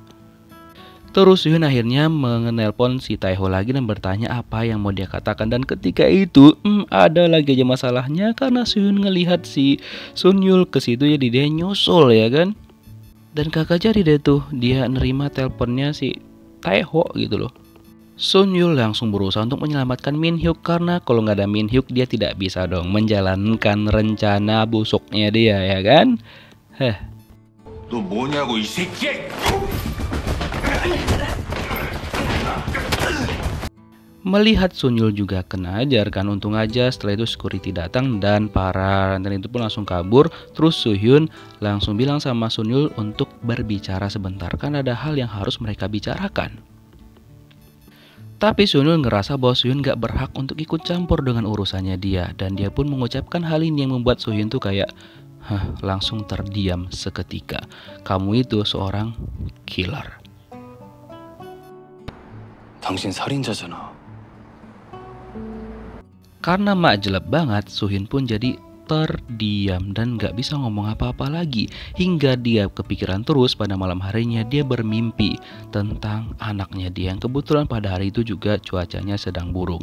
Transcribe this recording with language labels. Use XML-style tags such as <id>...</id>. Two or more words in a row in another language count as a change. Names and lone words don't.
<id>Terus Suhyun akhirnya menelpon si Tae-ho lagi dan bertanya apa yang mau dia katakan, dan ketika itu ada lagi aja masalahnya karena Suhyun ngelihat si Sun Yul ke situ jadi dia nyusul ya kan. Dan kagak jadi deh tuh dia nerima teleponnya si Tae-ho gitu loh. Sun Yul langsung berusaha untuk menyelamatkan Min Hyuk karena kalau nggak ada Min Hyuk dia tidak bisa dong menjalankan rencana busuknya dia ya kan.</id> <ko>너 뭐냐고 이 새끼야!</ko> <id>Melihat Sun Yul juga kena ajar kan, untung aja setelah itu security datang dan para rentenir itu pun langsung kabur. Terus Suhyun langsung bilang sama Sun Yul untuk berbicara sebentar kan ada hal yang harus mereka bicarakan. Tapi Sun Yul ngerasa bahwa Suhyun gak berhak untuk ikut campur dengan urusannya dia, dan dia pun mengucapkan hal ini yang membuat Suhyun tuh kayak langsung terdiam seketika. Kamu itu seorang killer.</id> <ko>당신 살인자잖아.</ko> <id>Karena mak jelek banget, Suhyun pun jadi terdiam dan gak bisa ngomong apa-apa lagi. Hingga dia kepikiran terus pada malam harinya dia bermimpi tentang anaknya dia yang kebetulan pada hari itu juga cuacanya sedang buruk.</id>